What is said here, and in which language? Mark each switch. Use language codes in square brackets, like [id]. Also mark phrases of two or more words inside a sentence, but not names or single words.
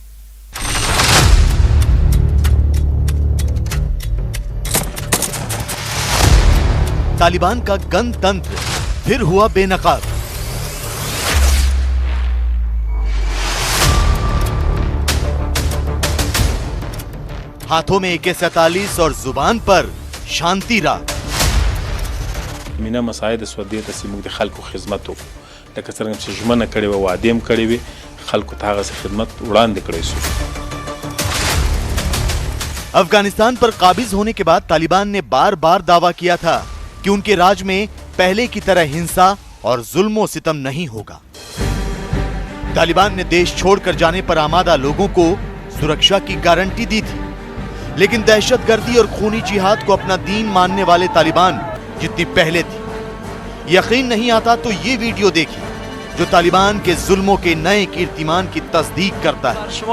[hi] तालिबान का गणतंत्र फिर हुआ बेनकाब। हाथों में AK-47 और जुबान पर शांति राग। [ps] مینا مساعد سودیه ته سیمو د خلکو خدمت وکړو لکه څنګه چې ژمنه کړې وه وعده هم کړې وې خلکو ته هغه خدمت وړاندې کړی شو। [hi] अफगानिस्तान पर काबिज होने के बाद तालिबान ने बार बार दावा किया था कि उनके राज में पहले की तरह हिंसा और जुल्म सितम नहीं होगा। तालिबान ने देश छोड़कर जाने पर आमादा लोगों को सुरक्षा की गारंटी दी थी, लेकिन दहशतगर्दी और खूनी जिहाद को अपना दीन मानने वाले तालिबान जितनी पहले थी, यकीन नहीं आता तो ये वीडियो देखिए जो तालिबान के जुल्मों के नए कीर्तिमान की तस्दीक करता है।